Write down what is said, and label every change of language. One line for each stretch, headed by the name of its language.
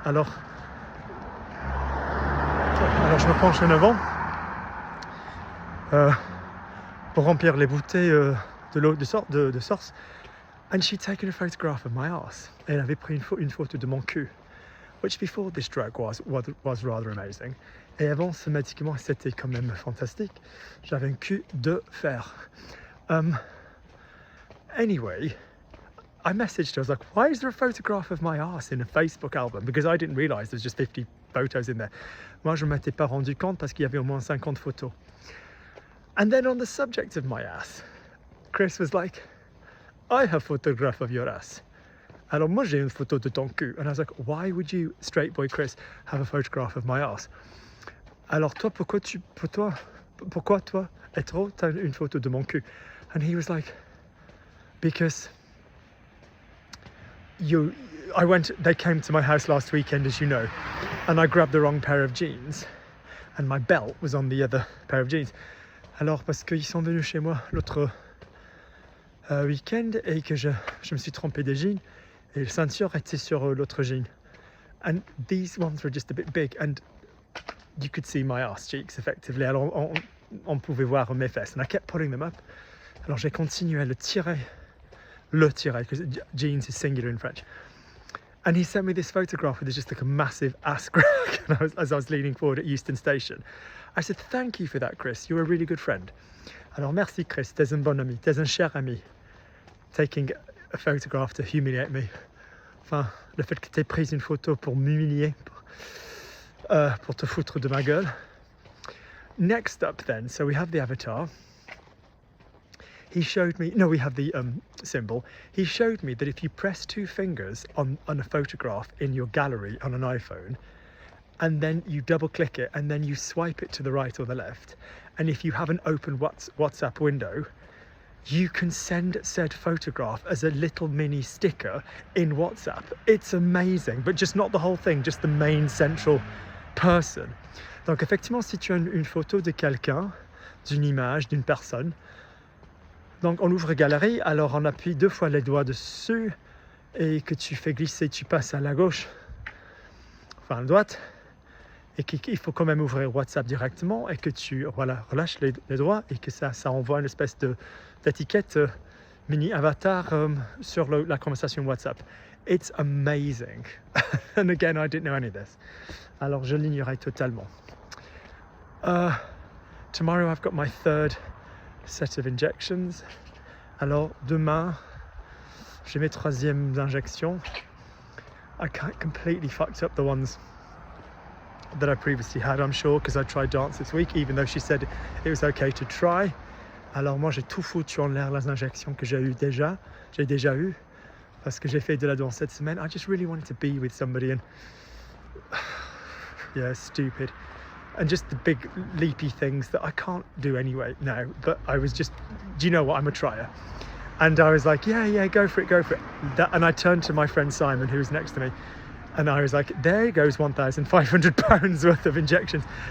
French: Alors je me penche en avant pour remplir les bouteilles de l'eau de source.
English: And she'd taken a photograph of my ass.
French: Et elle avait pris une photo de mon cul,
English: which before this drug was rather amazing.
French: Et avant ce médicament, c'était quand même fantastique. J'avais un cul de fer.
English: Anyway, I messaged her. I was like, why is there a photograph of my ass in a Facebook album? Because I didn't realise there's just 50 photos in there.
French: Moi, je ne m'étais pas rendu compte parce qu'il y avait au moins 50 photos.
English: And then on the subject of my ass, Chris was like, I have a photograph of your ass.
French: Alors moi, j'ai une photo de ton cul.
English: And I was like, why would you, straight boy Chris, have a photograph of my ass?
French: Alors toi, pourquoi toi, hétéro, t'as une photo de mon cul?
English: And he was like, because they came to my house last weekend, as you know, and I grabbed the wrong pair of jeans, and my belt was on the other pair of jeans.
French: Alors parce qu'ils sont venus chez moi l'autre week-end et que je me suis trompé des jeans et le ceinture était sur l'autre jean.
English: And these ones were just a bit big and you could see my ass cheeks effectively.
French: Alors on pouvait voir mes fesses
English: and I kept putting them up.
French: Alors j'ai continué à le tirer,
English: because jeans is singular in French. And he sent me this photograph with just like a massive ass crack as I was leaning forward at Euston Station. I said, thank you for that, Chris. You're a really good friend.
French: Alors merci, Chris. T'es un bon ami. T'es un cher ami.
English: Taking a photograph to humiliate me.
French: Enfin, le fait que t'aies pris une photo pour m'humilier, pour te foutre de ma gueule.
English: Next up then, so we have the avatar. He showed me, no, we have the symbol. He showed me that if you press 2 fingers on a photograph in your gallery on an iPhone, and then you double click it, and then you swipe it to the right or the left, and if you have an open WhatsApp window, you can send said photograph as a little mini sticker in WhatsApp. It's amazing, but just not the whole thing, just the main central person.
French: Donc effectivement, si tu as une photo de quelqu'un, d'une image, d'une personne, donc on ouvre Galerie, alors on appuie 2 fois les doigts dessus et que tu fais glisser, tu passes à la gauche, enfin à la droite, et qu'il faut quand même ouvrir WhatsApp directement et que tu relâches les doigts et que ça envoie une espèce d'étiquette mini avatar sur la conversation WhatsApp.
English: It's amazing. And again, I didn't know any of this.
French: Alors je l'ignorais totalement.
English: Tomorrow I've got my 3rd set of injections.
French: Alors demain, j'ai mes 3e injections.
English: I completely fucked up the ones that I previously had, I'm sure, because I tried dance this week, even though she said it was okay to try.
French: Alors moi j'ai tout foutu en l'air les injections que j'ai déjà eu, parce que j'ai fait de la danse cette semaine.
English: I just really wanted to be with somebody and yeah, stupid. And just the big leapy things that I can't do anyway now, but I was just, do you know what, I'm a trier. And I was like, yeah, go for it. And I turned to my friend Simon, who was next to me, and I was like, there goes £1,500 worth of injections.